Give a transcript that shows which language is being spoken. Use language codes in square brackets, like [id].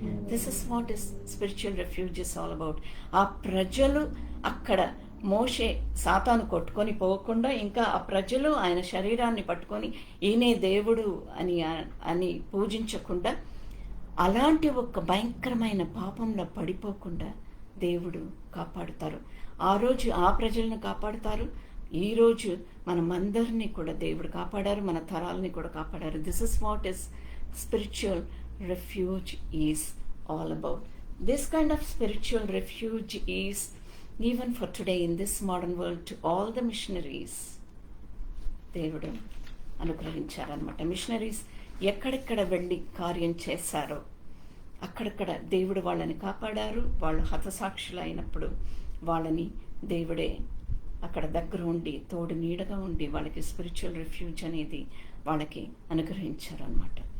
[en] This is what is spiritual refuge is all about. [te] ఆ ప్రజలు అక్కడ మోషే సాతాను కొట్టుకొని పోకుండా, ఇంకా ఆ ప్రజలు ఆయన శరీరాన్ని పట్టుకొని ఈయనే దేవుడు అని పూజించకుండా, అలాంటి ఒక భయంకరమైన పాపంలో పడిపోకుండా దేవుడు కాపాడుతారు. ఆ రోజు ఆ ప్రజలను కాపాడుతారు. ఈరోజు మనమందరినీ కూడా దేవుడు కాపాడారు, మన తరాలని కూడా కాపాడారు. [en] This is what is spiritual refuge is all about. This kind of spiritual refuge is even for today in this modern world to all the missionaries [te] దేవుడు అనుగ్రహించారనమాట. మిషనరీస్ ఎక్కడెక్కడ వెళ్ళి కార్యం చేశారో అక్కడక్కడ దేవుడు వాళ్ళని కాపాడారు. వాళ్ళు హతసాక్షులు అయినప్పుడు వాళ్ళని దేవుడే అక్కడ దగ్గర ఉండి తోడు నీడగా ఉండి వాళ్ళకి స్పిరిచువల్ రిఫ్యూజ్ అనేది వాళ్ళకి అనుగ్రహించారనమాట.